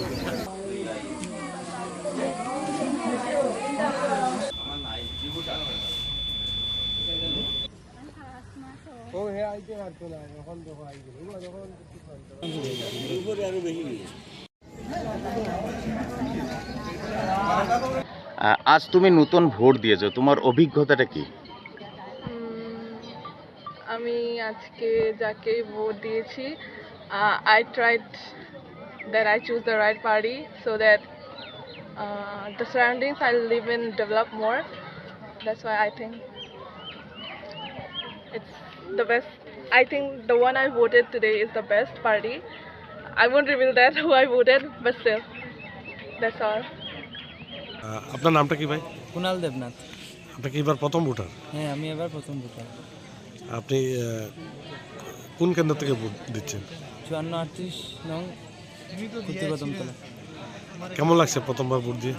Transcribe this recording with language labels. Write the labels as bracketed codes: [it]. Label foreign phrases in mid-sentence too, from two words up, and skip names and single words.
[bn] oh he aite harto na এখন দেখো আই গেল যখন উপরে আরো বেশি আজ তুমি নতুন ভোট দিয়েছো তোমার অভিজ্ঞতাটা কি? আমি আজকে যাকে ভোট দিয়েছি [en] I tried that I choose the right party so that the surroundings I live in develop more. That's why I think it's the best. I think the one I voted today is the best party. I won't reveal that who I voted, but still, that's all. [bn] আপনার নামটা কি ভাই? কুনাল দেবনাথ। আপনি কি এবার প্রথম ভোটার? হ্যাঁ আমি এবার প্রথম ভোটার। আপনি কোন কেন্দ্র থেকে ভোট দিচ্ছেন? 54-38 নং কুতুবতলা। কেমন লাগছে প্রথমবার ভোট দিয়ে?